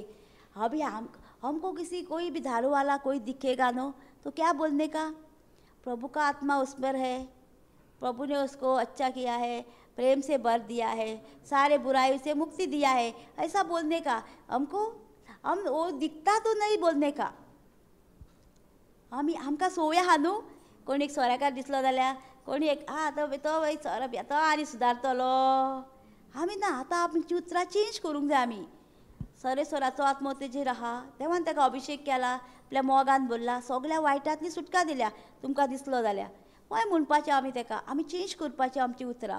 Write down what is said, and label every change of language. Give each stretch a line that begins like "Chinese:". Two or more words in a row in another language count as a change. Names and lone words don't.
Hindi: अभी हमको किसी कोई भी दारू वाला कोई दिखेगा नो तो क्या बोलने का, प्रभु का आत्मा उस पर है, प्रभु ने उसको अच्छा किया है, प्रेम से भर दिया है, सारे बुराई से मुक्ति दिया है, ऐसा बोलने का। हम वो दिखता तो नहीं बोलने का।
Konkani: आमकां सोया हा न्हू, कोणी एक सोऱ्याकार दिसलो जाल्यार कोणी एक तो सोरो येतो आनी सुदारतलो, आमी ना आतां आमची उतरां चेंज करूंक जाय। आमी सोराचो आत्मो तेजेर आहा, देवान ताका अभिशेक केला, आपल्या मोगान भरला, सगळ्या वायटांतली सुटका दिल्या, तुमकां दिसलो जाल्यार हय म्हणपाचें आमी ताका, आमी चेंज करपाचें आमची उतरां।